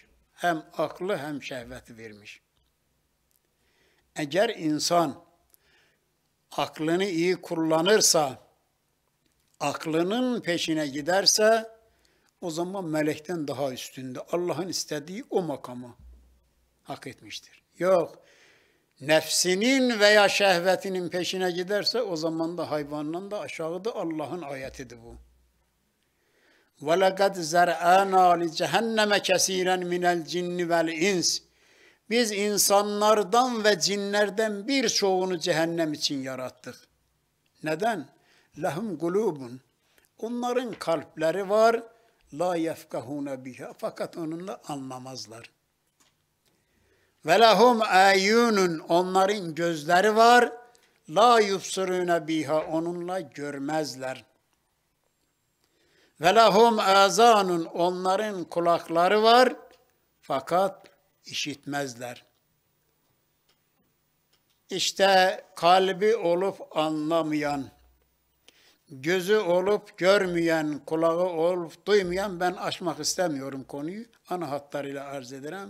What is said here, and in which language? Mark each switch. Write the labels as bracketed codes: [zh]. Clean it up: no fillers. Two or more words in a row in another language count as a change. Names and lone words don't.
[tr] Hem aklı hem şehveti vermiş. Eğer insan aklını iyi kullanırsa, aklının peşine giderse, o zaman melekten daha üstünde. Allah'ın istediği o makamı hak etmiştir. Yok, nefsinin veya şehvetinin peşine giderse, o zaman da hayvandan da aşağıda. Allah'ın ayetidir bu. [ar] وَلَقَدْ زَرْعَانَا لِجَهَنَّمَ كَثِيرًا مِنَ الْجِنِّ وَالْاِنْسِ [tr] Biz insanlardan ve cinlerden birçoğunu cehennem için yarattık. Neden? [ar] لَهُمْ قُلُوبٌ [tr] Onların kalpleri var. [ar] لَا يَفْقَهُونَ بِهَا [tr] Fakat onunla anlamazlar. [ar] وَلَهُمْ اَيُّنٌ [tr] Onların gözleri var. [ar] لَا يُبْصِرُونَ بِهَا [tr] Onunla görmezler. [ar] وَلَهُمْ اَذَانٌ [tr] Onların kulakları var. Fakat işitmezler. İşte kalbi olup anlamayan, gözü olup görmeyen, kulağı olup duymayan, ben açmak istemiyorum konuyu, ana hatlarıyla arz ederim.